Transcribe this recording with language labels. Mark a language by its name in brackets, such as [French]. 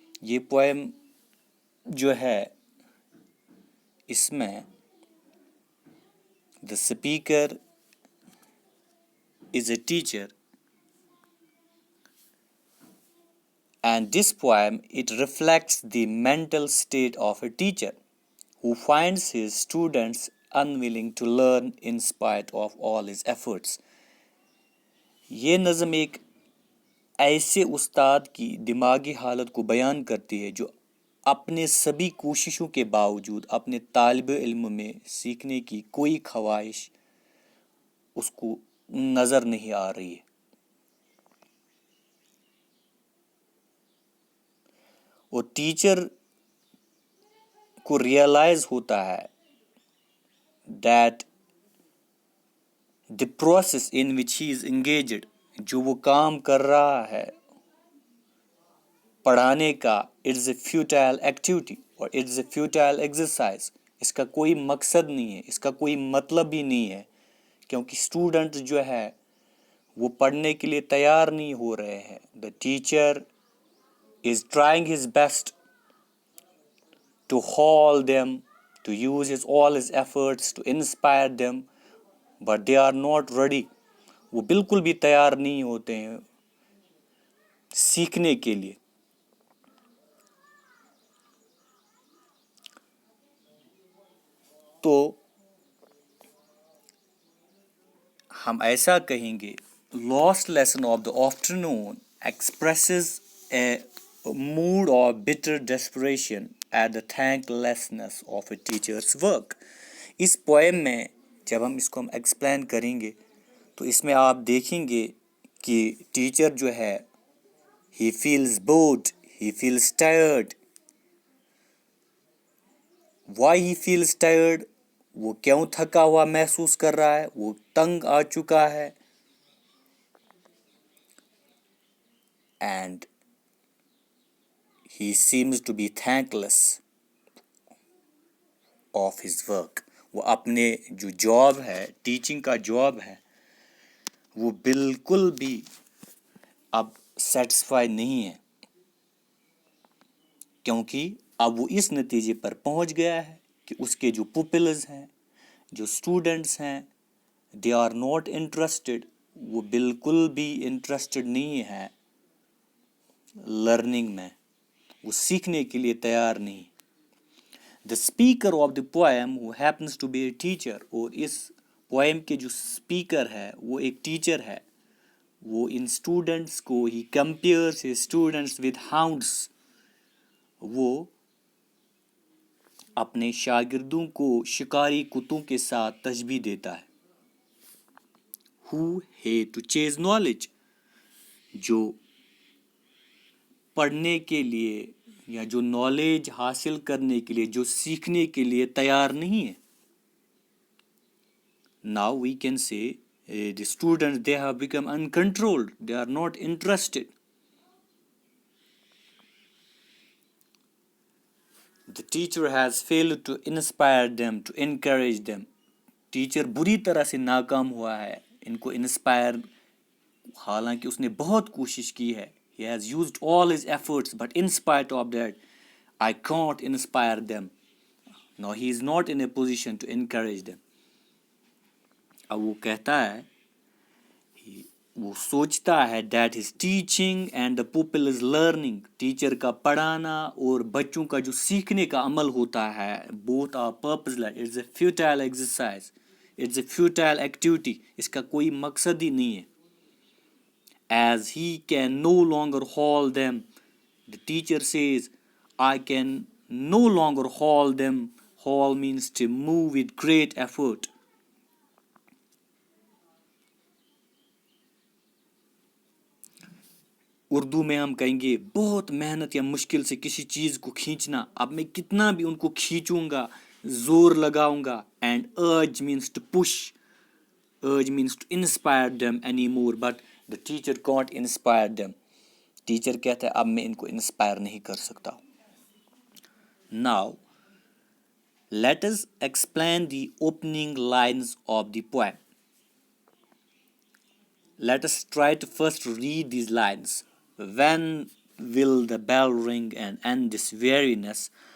[English] یہ poem [Urdu] جو ہے اس میں [English] the speaker is a teacher, and this poem it reflects the mental state of a teacher who finds his students unwilling to learn in spite of all his efforts. [Urdu] یہ نظم ایک ایسے استاد کی دماغی حالت کو بیان کرتی ہے جو اپنے سبھی کوششوں کے باوجود اپنے طالب علم میں سیکھنے کی کوئی خواہش اس کو نظر نہیں آ رہی ہے. اور ٹیچر کو ریئلائز ہوتا ہے [English] that the process in which he is engaged, [Urdu] جو وہ کام کر رہا ہے پڑھانے کا, [English] it's a futile activity اور it's a futile exercise. [Urdu] اس کا کوئی مقصد نہیں ہے, اس کا کوئی مطلب ہی نہیں ہے, کیونکہ اسٹوڈنٹ جو ہے وہ پڑھنے کے لیے تیار نہیں ہو رہے ہیں. [English] The teacher is trying his best to haul them, to use all his efforts to inspire them, but they are not ready. [Urdu] وہ بالکل بھی تیار نہیں ہوتے ہیں سیکھنے کے لیے. تو ہم ایسا کہیں گے, [English] lost lesson of the afternoon expresses a mood of bitter desperation at the thanklessness of a teacher's work. [Urdu] اس poem میں جب ہم اس کو ایکسپلین کریں گے تو اس میں آپ دیکھیں گے کہ ٹیچر جو ہے [English] he feels bored, he feels tired. Why he feels tired? [Urdu] وہ کیوں تھکا ہوا محسوس کر رہا ہے, وہ تنگ آ چکا ہے. [English] And he seems to be thankless of his work. [Urdu] وہ اپنے جو جاب ہے, ٹیچنگ کا جاب ہے, وہ بالکل بھی اب سیٹسفائی نہیں ہے, کیونکہ اب وہ اس نتیجے پر پہنچ گیا ہے کہ اس کے جو پوپلز ہیں, جو اسٹوڈنٹس ہیں, [English] they are not interested. [Urdu] وہ بالکل بھی انٹرسٹڈ نہیں ہے لرننگ میں, وہ سیکھنے کے لیے تیار نہیں. [English] The speaker of the poem who happens to be a teacher, [Urdu] اور اس پوئم کے جو اسپیکر ہے وہ ایک ٹیچر ہے, وہ ان اسٹوڈنٹس کو [English] he compares his students with hounds. [Urdu] وہ اپنے شاگردوں کو شکاری کتوں کے ساتھ تشبیہ دیتا ہے. [English] Who hate to chase knowledge, [Urdu] جو پڑھنے کے لیے یا جو نالج حاصل کرنے کے لیے, جو سیکھنے کے لیے تیار نہیں ہے. [English] Now we can say the students, they have become uncontrolled, they are not interested. The teacher has failed to inspire them, to encourage them. [Urdu] Teacher بری طرح سے ناکام ہوا ہے ان کو انسپائر, حالانکہ اس نے بہت کوشش کی ہے. [English] He has used all his efforts, but in spite of that, I can't inspire them. Now he is not in a position to encourage them. [Urdu] اب وہ کہتا ہے, وہ سوچتا ہے [English] that his teaching and the pupil is learning. [Urdu] Teacher کا پڑھانا اور بچوں کا جو سیکھنے کا عمل ہوتا ہے, [English] both are purposeless. It's a futile exercise. It's a futile activity. [Urdu] اس کا کوئی مقصد ہی نہیں ہے. [English] As he can no longer haul them, the teacher says, I can no longer haul them. Haul means to move with great effort. [Urdu] Urdu میں ہم کہیں گے بہت محنت یا مشکل سے کسی چیز کو کھینچنا. اب میں کتنا بھی ان کو کھینچوں گا, زور لگاؤں گا. [English] And urge means to push. Urge means to inspire them anymore, but the teacher can't inspire them. [Urdu] Teacher کہتا ہے اب میں ان کو انسپائر نہیں کر سکتا. [English] Now, let us explain the opening lines of the poem. Let us try to first read these lines. When will the bell ring and end this weariness?